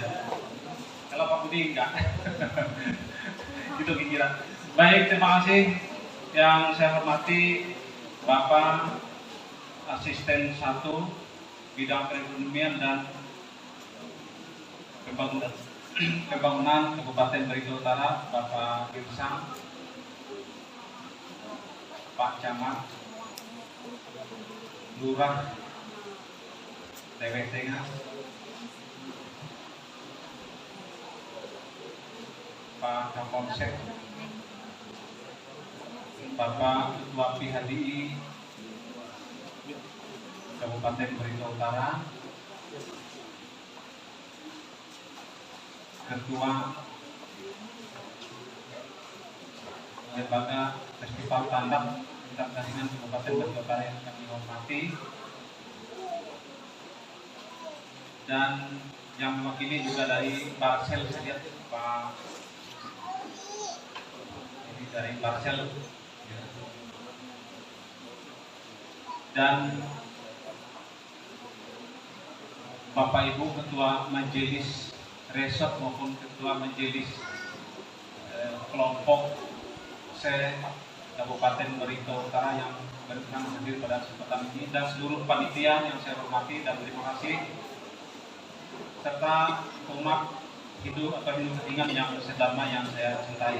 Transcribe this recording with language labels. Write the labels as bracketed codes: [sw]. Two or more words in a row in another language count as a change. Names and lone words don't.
[id] Kalau Pak Budi enggak. Itu pikiran. Baik, terima kasih. Yang saya hormati Bapak Asisten 1 Bidang Perekonomian dan Pembangunan Kabupaten Barito Utara, Bapak Girsang, Pak Camat, Lurah, Dewek Tengah, Pak Kapolsek, Bapak Ketua PHDI Kabupaten Barito Utara, Ketua Lembaga Festival Tandak Tingkat Kasihkan Kabupaten Barito Utara yang kami hormati, dan yang mewakili juga dari Parsel saja, Pak ini dari Parsel, ya. Dan Bapak Ibu Ketua Majelis Resort maupun Ketua Majelis Kelompok Kabupaten Barito Utara yang berkenan hadir pada kesempatan ini, dan seluruh panitia yang saya hormati dan terima kasih, serta umat Hindu atau Hindu Ketingan yang sedama yang saya cintai.